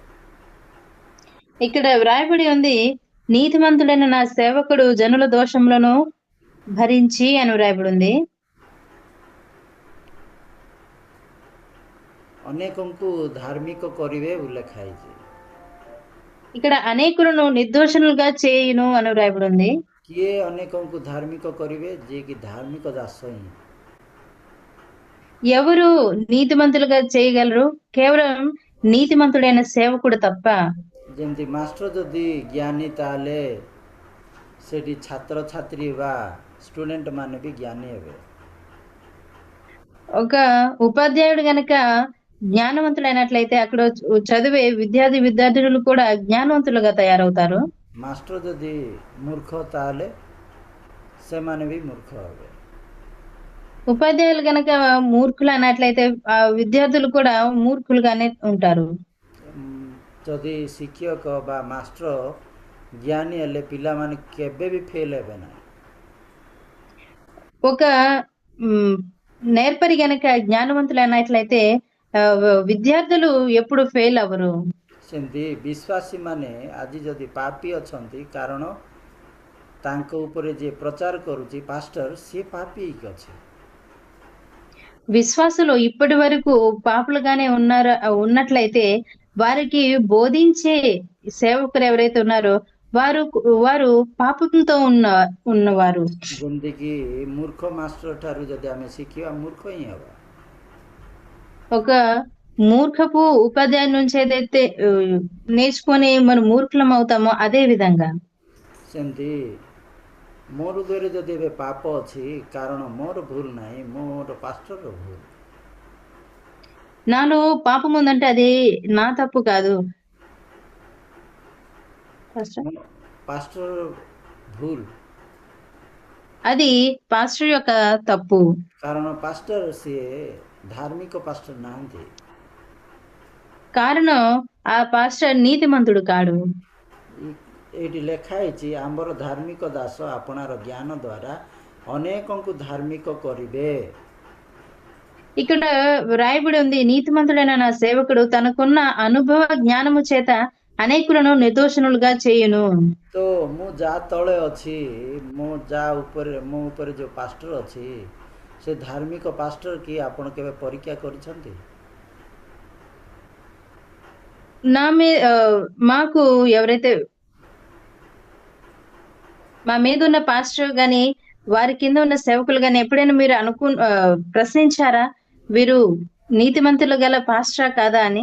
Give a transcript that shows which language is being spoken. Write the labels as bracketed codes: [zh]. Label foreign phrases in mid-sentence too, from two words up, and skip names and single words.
[te] ఇక్కడ వ్రాయబడి ఉంది, నీతిమంతుడైన నా సేవకుడు జనుల దోషములను భరించి అని వ్రాయబడి ఉంది. [or] ଅନେକଙ୍କୁ ଧାର୍ମିକ କରିବେ ଉଲ୍ଲେଖ ହେଇଛି. [te] ఇక్కడ అనేకులను నిర్దోషులుగా చేయును అని వ్రాయబడి ఉంది. [or] କିଏ ଅନେକଙ୍କୁ ଧାର୍ମିକ କରିବେ, ଯିଏକି ଧାର୍ମିକ ଦାସ ହିଁ। [te] ఎవరు నీతిమంతులుగా చేయగలరు? కేవలం నీతిమంతుడైన సేవకుడు తప్ప. [or] ଯେମିତି ମାଷ୍ଟର ଯଦି ଜ୍ଞାନୀ ତାହେଲେ ସେଠି ଛାତ୍ରଛାତ୍ରୀ ବା ଷ୍ଟୁଡେଣ୍ଟ ମାନେ ବି ଜ୍ଞାନୀ ହେବେ। [te] ఒక ఉపాధ్యాయుడు గనక జ్ఞానవంతుడైనట్లయితే అక్కడ చదివే విద్యార్థులు కూడా జ్ఞానవంతులుగా తయారవుతారు. [or] ମାଷ୍ଟର ଯଦି ମୂର୍ଖ ତାହେଲେ ସେମାନେ ବି ମୂର୍ଖ ହେବେ। [te] ఉపాధ్యాయులు గనక మూర్ఖులు అన్నట్లయితే ఆ విద్యార్థులు కూడా మూర్ఖులుగానే ఉంటారు. [or] ଯଦି ଶିକ୍ଷକ ବା ମାଷ୍ଟର ଜ୍ଞାନୀ ହେଲେ ପିଲାମାନେ କେବେ ବି ଫେଲ୍ ହେବେ ନାହିଁ। [te] ఒక నేర్పరి గనక జ్ఞానవంతులు అన్నట్లయితే విద్యార్థులు ఎప్పుడు ఫెయిల్ అవ్వరు. [or] ସେମିତି ବିଶ୍ୱାସୀ ମାନେ ଆଜି ଯଦି ପାପୀ ଅଛନ୍ତି, କାରଣ ତାଙ୍କ ଉପରେ ଯିଏ ପ୍ରଚାର କରୁଛି ପାଷ୍ଟର, ସିଏ ପାପୀ ହେଇକି ଅଛି। [te] విశ్వాసులు ఇప్పటి వరకు పాపులుగానే ఉన్నట్లయితే వారికి బోధించే సేవకులు ఎవరైతే ఉన్నారో వారు పాపంతో ఉన్నవారు. [or] ଯେମିତିକି ମୂର୍ଖ ମାଷ୍ଟର ଠାରୁ ଯଦି ଆମେ ଶିଖିବା, ମୂର୍ଖ ହିଁ ହେବା। [te] ఒక మూర్ఖపు ఉపాధ్యాయుల నుంచి ఏదైతే నేర్చుకొని మనం మూర్ఖులం అవుతామో అదే విధంగా [or] ସେମିତି ମୋର ହୃଦୟରେ ଯଦି ଏବେ ପାପ ଅଛି, କାରଣ ମୋର ଭୁଲ ନାହିଁ, ମୋର ପାଷ୍ଟରର ଭୁଲ। [te] నాలో పాపం ఉందంటే అది నా తప్పు కాదు, [or] పాస్టర్ ଭୁଲ, [te] అది పాస్టర్ యొక్క తప్పు। [or] କାରଣ ପାଷ୍ଟର ସିଏ ଧାର୍ମିକ ପାଷ୍ଟର ନାହାନ୍ତି। [te] కారణం ఆ పాస్టర్ నీతిమంతుడు కాడు। [or] ଏଇଠି ଲେଖା ହେଇଛି, ଆମର ଧାର୍ମିକ ଦାସ ଆପଣାର ଜ୍ଞାନ ଦ୍ୱାରା ଅନେକଙ୍କୁ ଧାର୍ମିକ କରିବେ। [te] ఇక్కడ రాయబడి ఉంది, నీతిమంతుడైన నా సేవకుడు తనకున్న అనుభవ జ్ఞానము చేత అనేకులను నిర్దోషణులుగా చేయును। [or] ତ ମୁଁ ଯାହା ତଳେ ଅଛି, ମୋ ଉପରେ ଯୋଉ ପାଷ୍ଟର ଅଛି, ସେ ଧାର୍ମିକ ପାଷ୍ଟର କି ଆପଣ କେବେ ପରୀକ୍ଷା କରିଛନ୍ତି? [te] నా మాకు ఎవరైతే మా మీద ఉన్న పాస్టర్ గాని వారి కింద ఉన్న సేవకులు గాని ఎప్పుడైనా మీరు ప్రశ్నించారా వీరు నీతిమంతులు గల పాస్టరా కాదా అని?